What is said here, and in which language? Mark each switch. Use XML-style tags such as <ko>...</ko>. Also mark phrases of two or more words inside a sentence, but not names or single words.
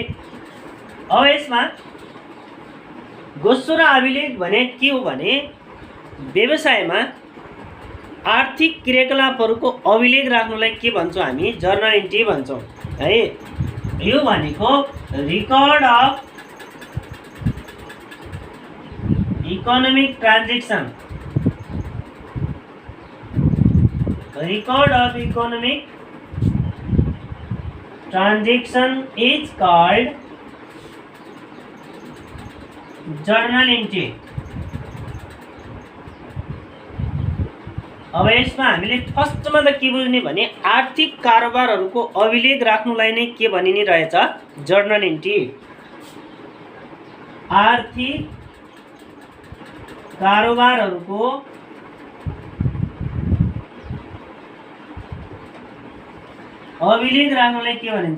<ne>अब यसमा घोषरा अभिलेख भने के हो भने व्यवसायमा आर्थिक क्रियाकलापहरूको अभिलेख राख्नुलाई के भन्छौँ हामी?</ne> <en>journal entry</en> <ne>भन्छौँ है। यो भनेको</ne> <en>record of economic transaction, record of economic transaction is called journal entry.</en> <ne>अब यसमा हामीले फर्स्टमा त के बुझ्ने भने आर्थिक कारोबारहरूको अभिलेख राख्नुलाई नै के भनिने रहेछ?</ne> <en>journal entry.</en> <ne>आर्थिक कारोबारहरूको अभिलेख राख्नुलाई के भनिन्छ?</ne>